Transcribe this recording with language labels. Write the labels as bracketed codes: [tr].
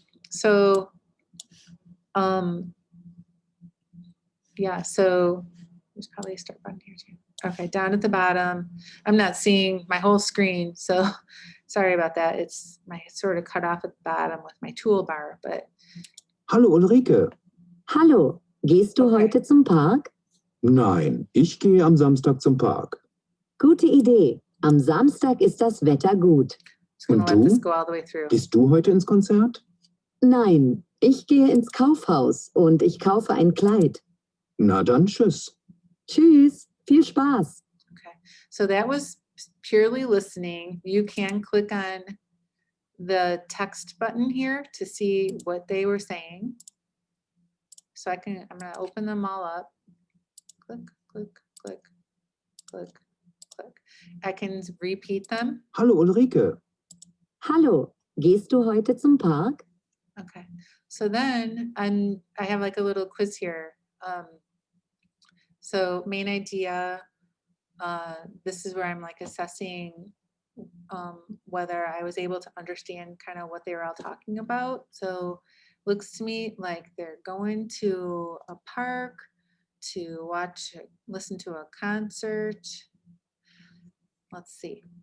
[en] So, yeah, so there's probably a start button here too. Okay, down at the bottom, I'm not seeing my whole screen, so sorry about that. It's sort of cut off at the bottom with my toolbar, but. [de] Hallo Ulrike. Hallo, gehst du [en] Okay. [de] heute zum Park? Nein, ich gehe am Samstag zum Park. Gute Idee. Am Samstag ist das Wetter gut. [en] Just gonna [de] Und [en] let this [de] du? [en] go all the way through. [de] Gehst du heute ins Konzert? Nein, ich gehe ins Kaufhaus und ich kaufe ein Kleid. Na dann tschüss. Tschüss, viel Spaß. [en] Okay, so that was purely listening. You can click on the text button here to see what they were saying. So I'm gonna open them all up. Click, click, click, click, click. I can repeat them. [de] Hallo Ulrike. Hallo, gehst du heute zum Park? [en] Okay, so then I have like a little quiz here. So main idea, this is where I'm like assessing whether I was able to understand kind of what they were all talking about. So looks to me like they're going to a park to listen to a concert. Let's see.